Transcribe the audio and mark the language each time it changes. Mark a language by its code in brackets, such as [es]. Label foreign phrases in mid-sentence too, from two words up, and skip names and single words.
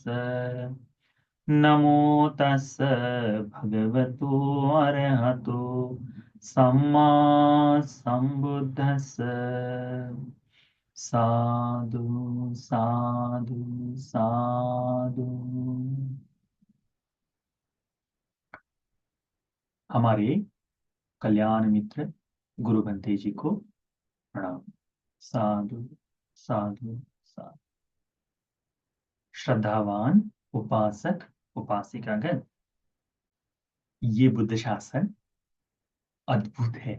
[pi] नमो तस् भगवतो अरहतो सम्मा संबुद्धस्स। साधु साधु साधु। [hi] हमारे कल्याण मित्र गुरु बंते जी को प्रणाम। [pi] साधु साधु साधु। [hi] श्रद्धावान उपासक उपासिकागण, ये बुद्ध शासन अद्भुत है।